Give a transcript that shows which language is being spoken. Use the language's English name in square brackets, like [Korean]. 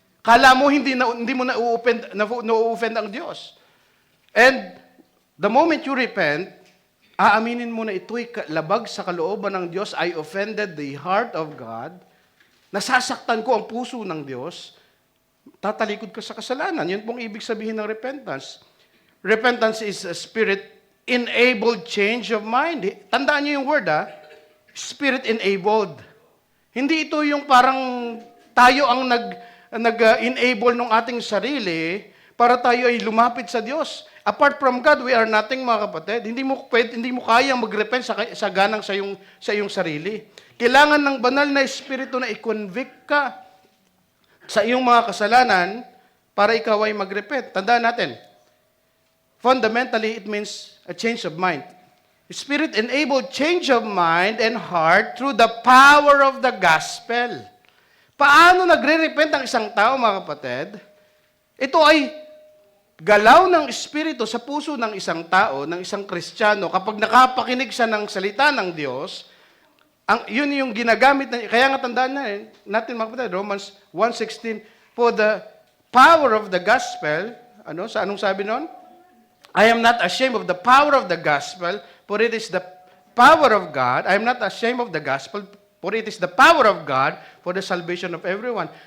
[Filipino] Akala mo hindi mo na-offend ang Diyos. [English] And the moment you repent, [Filipino] aaminin mo na ito'y labag sa kalooban ng Diyos, [English] I offended the heart of God, [Filipino] nasasaktan ko ang puso ng Diyos, tatalikod ka sa kasalanan. Yun pong ibig sabihin ng repentance. [English] Repentance is a spirit-enabled change of mind. [Filipino] Tandaan niyo yung word, Spirit-enabled. Hindi ito yung parang tayo ang nag-enable ng ating sarili para tayo ay lumapit sa Diyos. [English] Apart from God, we are nothing, [Filipino] mga kapatid. Hindi mo kayang mag-repent sa ganang sa iyong sarili. Kailangan ng banal na Espiritu na i-convict ka sa iyong mga kasalanan para ikaw ay mag-repent. [English] Tandaan natin, fundamentally, it means a change of mind. Spirit-enabled change of mind and heart through the power of the gospel. [Filipino] Paano nagre-repent ang isang tao, mga kapatid? Ito ay galaw ng Espiritu sa puso ng isang tao, ng isang Kristiyano, kapag nakapakinig siya ng salita ng Diyos, yun yung ginagamit na, kaya nga tandaan natin, mga kapatid, Romans 1:16, [English] for the power of the gospel, [Filipino] anong sabi nun? [English] I am not ashamed of the power of the gospel, for it is the power of God. I am not ashamed of the gospel, for it is the power of God for the salvation of everyone.